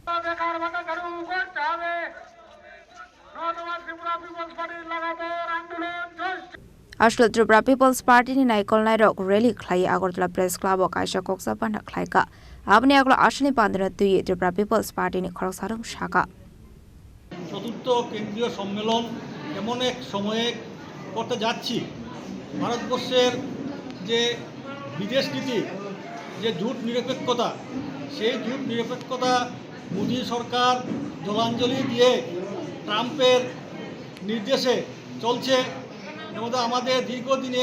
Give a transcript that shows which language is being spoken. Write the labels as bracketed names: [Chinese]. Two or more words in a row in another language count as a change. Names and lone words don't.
[Kok Borok] Ashla Tripura People's Party ni Naikol Nairok Rally Clay Agurtala Press Club of Kaisha Koksa Pandak Klaika. Abni Agla Ashwini Pandra Tui Tripura People's Party ni Korosarung Shaka. [Bangla] চতুর্থ কেন্দ্রীয় সম্মেলন এমন এক সময়ে করতে যাচ্ছি ভারতবর্ষের যে বিদেশ নীতি যে জোট নিরপেক্ষতা সেই জোট নিরপেক্ষতা মোদী সরকার জলাঞ্জলি দিয়ে ট্রাম্পের নির্দেশে চলছে এমন আমাদের দীর্ঘদিনের